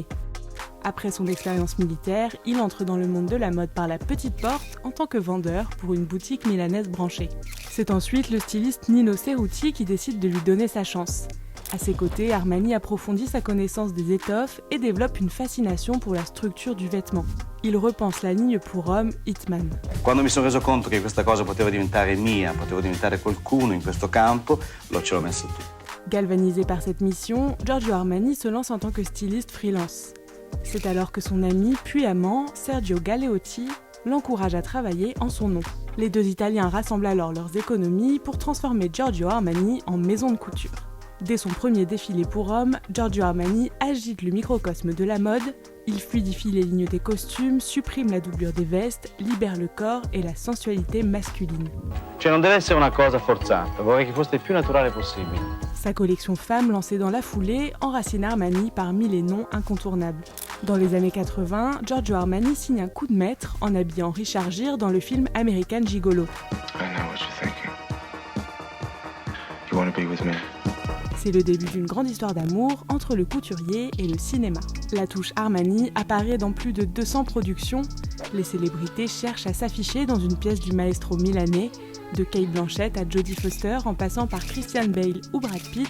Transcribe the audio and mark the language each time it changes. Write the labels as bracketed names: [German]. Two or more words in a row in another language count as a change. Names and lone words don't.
[French] Après son expérience militaire, il entre dans le monde de la mode par la petite porte en tant que vendeur pour une boutique milanaise branchée. C'est ensuite le styliste Nino Cerruti qui décide de lui donner sa chance. À ses côtés, Armani approfondit sa connaissance des étoffes et développe une fascination pour la structure du vêtement. Il repense la ligne pour hommes Hitman. [Italian] Quando mi sono reso conto che questa cosa poteva diventare mia, potevo diventare qualcuno in questo campo, ce l'ho messo tutto. [French] Galvanisé par cette mission, Giorgio Armani se lance en tant que styliste freelance. C'est alors que son ami puis amant, Sergio Galeotti, l'encourage à travailler en son nom. Les deux Italiens rassemblent alors leurs économies pour transformer Giorgio Armani en maison de couture. Dès son premier défilé pour hommes, Giorgio Armani agite le microcosme de la mode, il fluidifie les lignes des costumes, supprime la doublure des vestes, libère le corps et la sensualité masculine. [Italian] Cioè non deve essere una cosa forzata, vorrei che fosse il più naturale possibile. [French] Sa collection Femmes lancée dans la foulée enracine Armani parmi les noms incontournables. Dans les années 80, Giorgio Armani signe un coup de maître en habillant Richard Gere dans le film American Gigolo. [English] I know what you're thinking. You want to be with me? [French] C'est le début d'une grande histoire d'amour entre le couturier et le cinéma. La touche Armani apparaît dans plus de 200 productions. Les célébrités cherchent à s'afficher dans une pièce du maestro milanais, de Kate Blanchett à Jodie Foster en passant par Christian Bale ou Brad Pitt.